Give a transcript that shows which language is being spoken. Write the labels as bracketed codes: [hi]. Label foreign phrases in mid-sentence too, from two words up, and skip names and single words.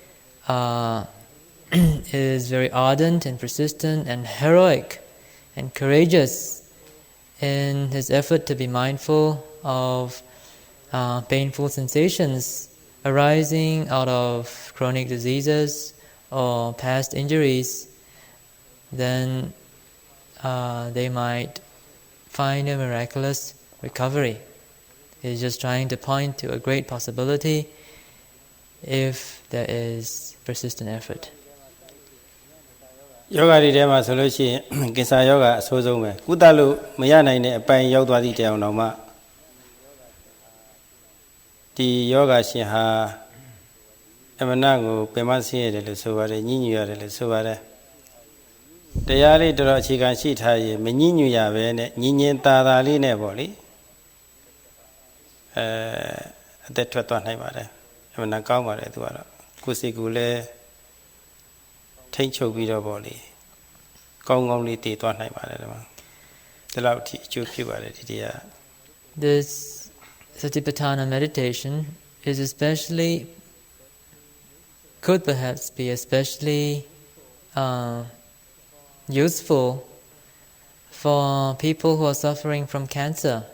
[en] is very ardent and persistent and heroic and courageous in his effort to be mindful of painful sensations arising out of chronic diseases or past injuries, then they might find a miraculous recovery. He's just trying to point to a great possibility if there is persistent effort. [my] Yoga တွေထဲမှာဆိုလို့ရှိရင်ကင်ဆာယောဂအဆိုးဆုံးပဲကုသလို့မရနိုင်တဲ့အပိုင်းရောက်သွားသည့်တရားအောင်မှဒီယောဂရှင်ဟာအမှန်ကိုပင်မဆင်းရတယ်လို့ဆိုပါတယ်ညှဉ်းညူရတယ်လို့ဆိုပါတယ်တရားလေးတော်အခြေခံရှိထားရင်မညှဉ်းညူရပဲနဲ့ညင်ညင်သာသာလေးနဲ့ပေါ့လေ အသက်ထွက်သွားနိုင်ပါတယ်အမှန်ကောင်းပါတယ်သူကတော့ကိုယ်စိတ်ကိုလည်းထိန်းချုပ်ပြီးတော့ပေါ့လေကောင်းကောင်းလေးတည်သွားနိုင်ပါတယ်ဒီမှာဒီလောက်အထိအကျိုးဖြစ်ပါတယ်ဒီတရား [en] This Satipatthana meditation is especially could perhaps be especially useful for people who are suffering from cancer.